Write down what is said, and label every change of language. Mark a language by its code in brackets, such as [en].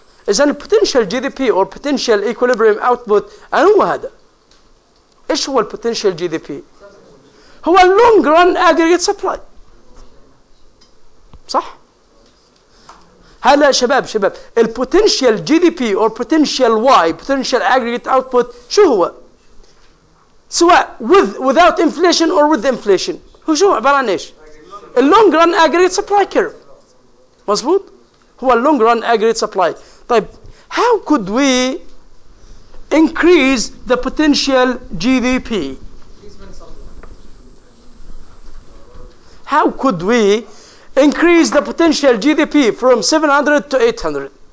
[ar] إذن [en] potential GDP or potential equilibrium output [ar] أنا هو هذا. إيش هو potential GDP؟ هو [en] long run aggregate supply. [ar] صح؟ هلا شباب البوتنشال جي دي بي [en] or potential Y potential aggregate output [ar] شو هو؟ سواء [en] without inflation or with inflation [ar] هو شو عبارة عن ايش؟ اللونج ران [en] aggregate supply curve. [ar] مظبوط؟ هو اللونج ران aggregate supply. [en] طيب how could we increase the potential GDP? How could we increase the potential GDP from 700 to 800?